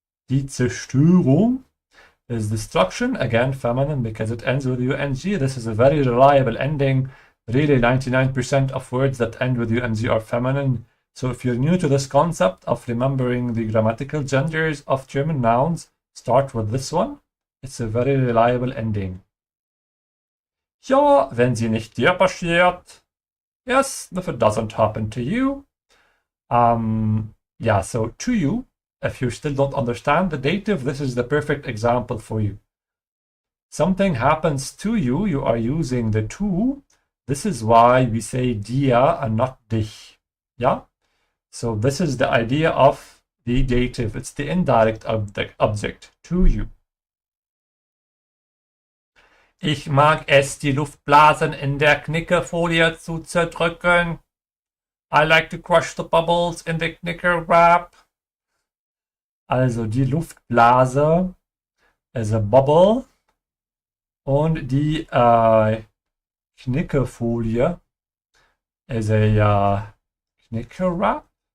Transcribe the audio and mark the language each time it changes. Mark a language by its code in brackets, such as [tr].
[de] Die Zerstörung [en] is destruction. Again, feminine because it ends with UNG. This is a very reliable ending. Really, 99% of words that end with UNG are feminine. So if you're new to this concept of remembering the grammatical genders of German nouns, start with this one. It's a very reliable ending. [de] Ja, wenn sie nicht dir passiert. [en] Yes, if it doesn't happen to you. Yeah, so to you, if you still don't understand the dative, this is the perfect example for you. Something happens to you, you are using the to. This is why we say dir and not dich. Yeah? So this is the idea of the dative. It's the indirect object to you. [de] Ich mag es, die Luftblasen in der Knickerfolie zu zerdrücken. [en] I like to crush the bubbles in the knicker wrap. [de] Also die Luftblase [en] is a bubble [de] und die Knickerfolie [en] is a knicker wrap.